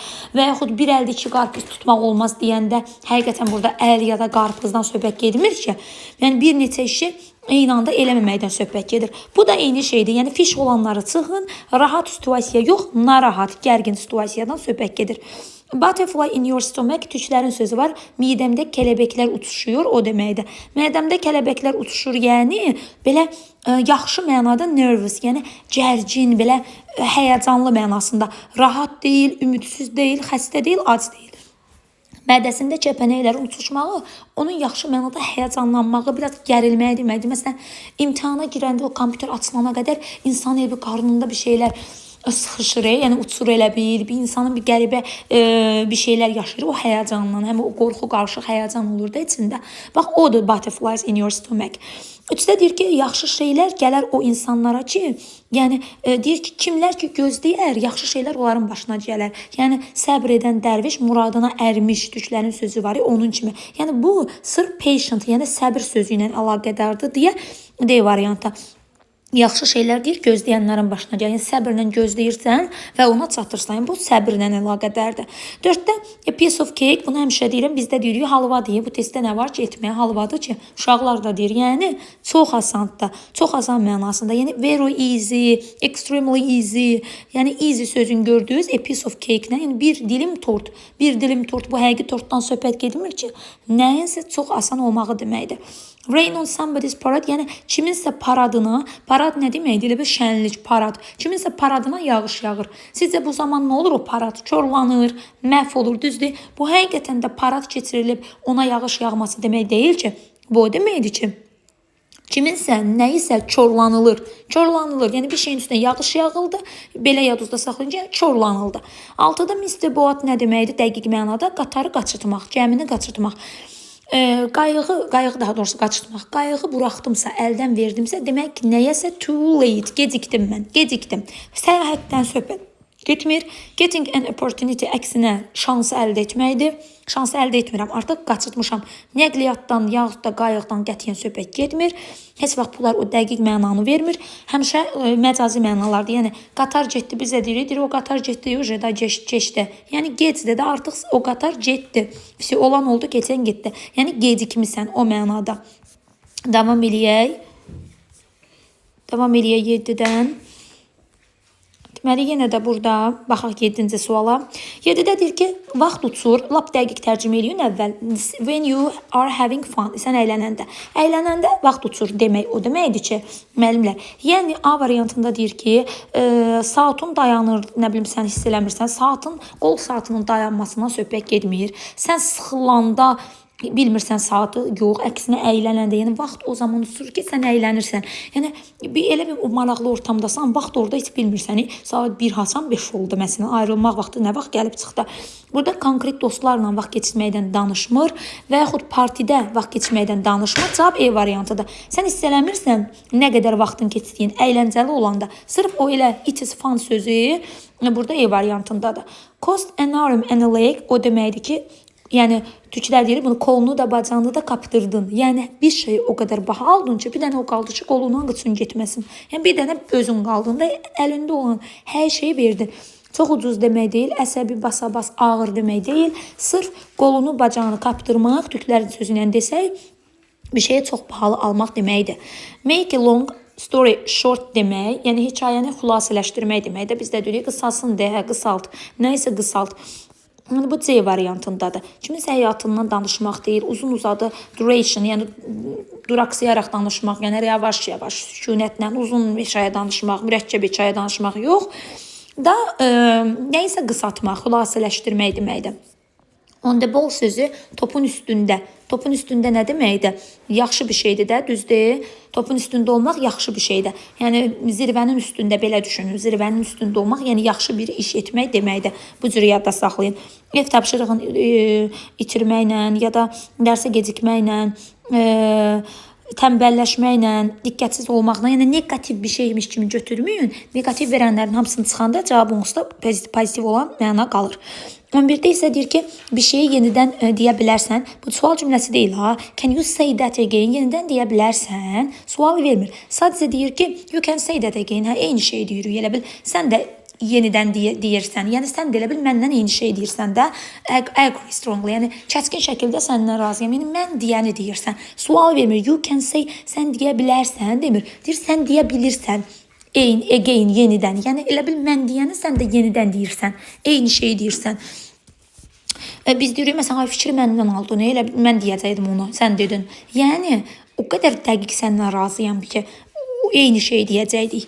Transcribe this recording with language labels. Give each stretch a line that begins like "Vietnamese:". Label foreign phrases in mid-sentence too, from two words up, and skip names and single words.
Azerbaijani: Və yaxud bir əldə iki qarpız tutmaq olmaz deyəndə həqiqətən burada əl ya da qarpızdan söhbət getmir ki. Yəni bir neçə işi eyni anda eləməməkdən söhbət gedir. Bu da eyni şeydir. Yəni fiş olanları çıxın, rahat situasiya yox, narahat, gərgin situasiyadan söhbət gedir.
English: Butterfly in your stomach türklərin sözü var.
Turkish: Midəmdə kələkbəklər uçuşuyor,
Azerbaijani: o deməkdir. Mədəmdə kələkbəklər uçuşur, yəni belə yaxşı mənada nervous, yəni gərgin, belə həyəcanlı mənasında. Rahat deyil, ümidsiz deyil, xəstə deyil, ac deyil. Mədəsində kəpənəklərin uçuşmağı, onun yaxşı mənada həyəcanlanmağı, biraz gərilməyə deməkdir. Məsələn, imtihana girəndə o kompüter açılana qədər insan evi qarnında bir şeylər sıxışır, yəni uçur elə bir insanın bir qəribə bir şeylər yaşayır, o həyəcanla, həm o qorxu qarışıq həyəcan olur da içində. Bax, odur
English: butterflies in your stomach.
Azerbaijani: Üçdə deyir ki, yaxşı şeylər gələr o insanlara ki, yəni deyir ki, kimlər ki gözləyər, yaxşı şeylər onların başına gələr. Yəni
Turkish: səbr edən dərviş muradına ərmiş
Azerbaijani: türklərin sözü var, onun kimi. Yəni bu sırf patient, yəni səbr sözü ilə əlaqədardır deyə D variantı. Yaxşı şeylər deyir, gözləyənlərin başına gəlir. Yəni, səbirlə gözləyirsən və ona çatırsan. Bu səbirlə əlaqədardır.
English: 4də a piece of cake,
Azerbaijani: bunu həmişə deyirəm, bizdə deyirik, halva deyir. Bu testdə nə var ki, etməyə halvadır ki, uşaqlar da deyir. Yəni, çox asandır, çox asan mənasında. Yəni,
English: very easy, extremely easy.
Azerbaijani: Yəni, easy sözün gördüyünüz
English: a piece of cake-
Azerbaijani: lə, yəni bir dilim tort. Bir dilim tort, bu həqiqi tortdan söhbət gedmir ki, nəyinsə çox asan olmağı deməkdir.
English: Rain on somebody's parade,
Azerbaijani: yəni kiminsə paradına, parad nə deməkdir? Elə bir şənlik, parad. Kiminsə paradına yağış yağır. Sizcə bu zaman nə olur? O parad korlanır, məhv olur, düzdür? Bu həqiqətən də parad keçirilib ona yağış yağması demək deyil ki. Bu o deməkdir ki, kiminsə nəyisə korlanılır. Korlanılır. Yəni bir şeyin üstünə yağış yağıldı. Belə yadınızda saxlayın ki, korlanıldı. 6-da Mr. Boat nə deməkdir? Dəqiq mənada qatarı qaçırtmaq, gəmini qaçırtmaq. Qayığı daha doğrusu qaçırtmaq. Qayığı buraxdımsa, əldən verdimsə, demək ki, nəyəsə
English: too late,
Azerbaijani: gecikdim mən, gecikdim. Səyahətdən söhbət getmir.
English: Getting an opportunity
Azerbaijani: əksinə şansı əldə etməkdir. Şansı əldə etmirəm, artıq qaçırtmışam. Nəqliyyatdan, yaxud da qayıqdan qətiyyən söhbət getmir. Heç vaxt bunlar o dəqiq mənanı vermir. Həmişə məcazi mənalardır. Yəni, qatar getdi, bizə deyirik, o qatar getdi, o da keçdi. Yəni, gecdə də artıq o qatar getdi. Olan oldu, keçən getdi. Yəni, gecikmisən o mənada. Davam eləyək. Davam eləyək 7-dən. Deməli, yenə də burada, baxaq 7-ci suala. 7-də deyir ki, vaxt uçur, lap dəqiq tərcümə eləyin əvvəl.
English: When you are having fun,
Azerbaijani: sən əylənəndə. Əylənəndə vaxt uçur demək, o deməkdir ki, müəllimlər. Yəni, A variantında deyir ki, saatın dayanır, nə bilim, sən hiss eləmirsən, qol saatının dayanmasından söhbət getmir. Sən sıxılanda bilmirsən saatı, yox, əksinə əylənəndə, yəni vaxt o zaman uçur ki, sən əylənirsən. Yəni elə bir o maraqlı ortamdasan, vaxt orada heç bilmirsən. Saat 1 hasan 5 oldu məsələn, ayrılmaq vaxtı nə vaxt gəlib çıxdı. Burada konkret dostlarla vaxt keçirməkdən danışmır və yaxud partidə vaxt keçirməkdən danışmır. Cavab E variantıdır. Sən hiss eləmirsən nə qədər vaxtın keçdiyin, əyləncəli olanda. Sırf o elə
English: it is fun
Azerbaijani: sözü burada E variantındadır.
English: Cost an arm and a leg
Azerbaijani: o deməkdir ki, yəni türklər deyir bunu
Turkish: kolunu da bacağını da kaptırdın.
Azerbaijani: Yəni bir şey o qədər baha aldın ki, bir dənə o qaldı ki, qolundan qıçın getməsin. Yəni bir dənə özün qaldın da əlində olan hər şeyi verdin. Çox ucuz demək deyil, əsəbi basa-bas ağır demək deyil. Sırf qolunu bacağını kaptırmaq, türklərin sözü ilə desək, bir şeyə çox bahalı almaq deməkdir.
English: Make a long story short
Azerbaijani: demək, yəni hekayəni xülasələşdirmək deməkdir. Biz də deyirik qısalsın deyə, qısalt, nə isə qısalt. Bu C variantındadır. Kiminsə həyatından danışmaq deyil, uzun uzadı duration, yəni duraksayaraq danışmaq, yəni yavaş-yavaş, sükunətlə uzun hekayə danışmaq, mürəkkəb hekayə danışmaq yox. Da nə isə qısaltmaq, xülasələşdirmək deməkdir.
English: On the ball
Azerbaijani: sözü topun üstündə. Topun üstündə nə deməkdir? Yaxşı bir şeydir də, düzdür? Topun üstündə olmaq yaxşı bir şeydir. Yəni zirvənin üstündə belə düşünün. Zirvənin üstündə olmaq, yəni yaxşı bir iş etmək deməkdir. Bu cür yadda saxlayın. Ev tapşırığını itirməklə ya da dərsə gecikməklə, tənbəlləşməklə, diqqətsiz olmaqla, yəni negativ bir şeymiş kimi götürməyin. Negativ verənlərin hamısını çıxanda cavabınızda pozitiv olan məna qalır. 11-də isə deyir ki, bir şeyi yenidən deyə bilərsən. Bu sual cümləsi deyil ha.
English: Can you say that again?
Azerbaijani: Yenidən deyə bilərsən. Sual vermir. Sadəcə deyir ki,
English: you can say that again.
Azerbaijani: Hə, eyni şey deyirik. Elə bil sən də yenidən deyirsən. Yəni sən də elə bil məndən eyni şey deyirsən də.
English: Agree strongly.
Azerbaijani: Yəni kəskin şəkildə səndən razıyam. Yəni mən deyəni deyirsən. Sual vermir.
English: You can say,
Azerbaijani: sən deyə bilərsən demir. Deyir sən deyə bilirsən. Again, yenidən. Yəni elə bil mən deyəni sən də yenidən deyirsən. Eyni şey deyirsən. Biz deyirik məsələn, ay fikri məndən aldın. Elə mən deyəcəydim onu, sən dedin. Yəni o qədər dəqiq səndən razıyam ki, eyni şey deyəcəkdik.